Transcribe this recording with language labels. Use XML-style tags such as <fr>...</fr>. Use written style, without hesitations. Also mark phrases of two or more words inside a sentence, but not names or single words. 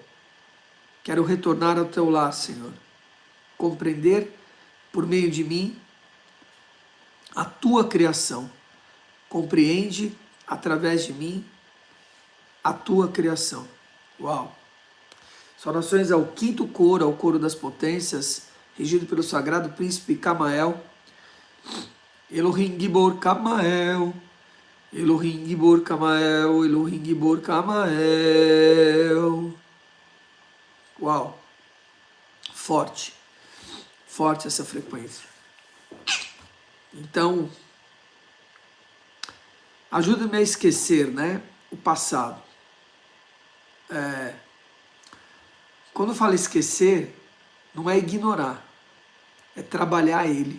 <pt>Quero retornar ao teu lar, Senhor. Compreender, por meio de mim, a tua criação. Compreende, através de mim, a tua criação. Uau! Saudações ao quinto coro, ao coro das potências, regido pelo sagrado príncipe Camael.</pt> <he>אלוהים גיבור כמאל, אלוהים גיבור כמאל, אלוהים גיבור כמאל. Uau!</he> <pt>Forte, forte essa frequência. Então, ajuda-me a esquecer, né, o passado. Quando fala esquecer, não é ignorar, é trabalhar ele.</pt>